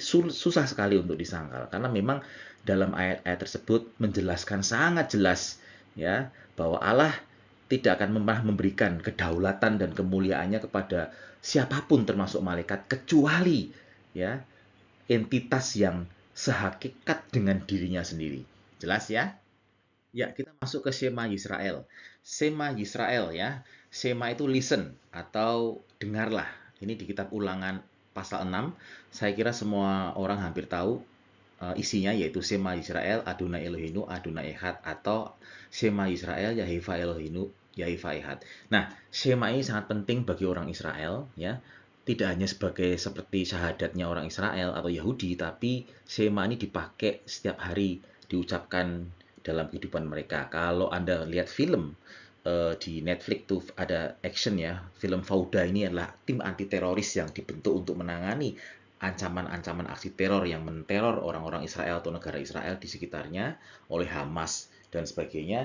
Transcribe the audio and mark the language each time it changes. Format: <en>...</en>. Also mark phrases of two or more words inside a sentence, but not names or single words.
<id>Susah sekali untuk disangkal karena memang dalam ayat-ayat tersebut menjelaskan sangat jelas, ya, bahwa Allah tidak akan pernah memberikan kedaulatan dan kemuliaannya kepada siapapun termasuk malaikat kecuali, ya, entitas yang sehakikat dengan dirinya sendiri. Jelas, ya? Ya, kita masuk ke Shema Yisrael. Shema Yisrael, ya. Shema itu listen atau dengarlah. Ini di kitab Ulangan pasal 6. Saya kira semua orang hampir tahu isinya, yaitu</id> <he>שמע ישראל, אדני אלהינו, אדני אחד,</he> <id>atau</id> <he>שמע ישראל, יהוה אלהינו, יהוה אחד.</he> <id>Nah, Shema ini sangat penting bagi orang Israel, ya. Tidak hanya seperti syahadatnya orang Israel atau Yahudi, tapi Shema ini dipakai setiap hari, diucapkan dalam kehidupan mereka. Kalau Anda lihat film di Netflix tuh ada action, ya, film Fauda ini adalah tim anti teroris yang dibentuk untuk menangani ancaman-ancaman aksi teror yang menteror orang-orang Israel atau negara Israel di sekitarnya oleh Hamas dan sebagainya.</id>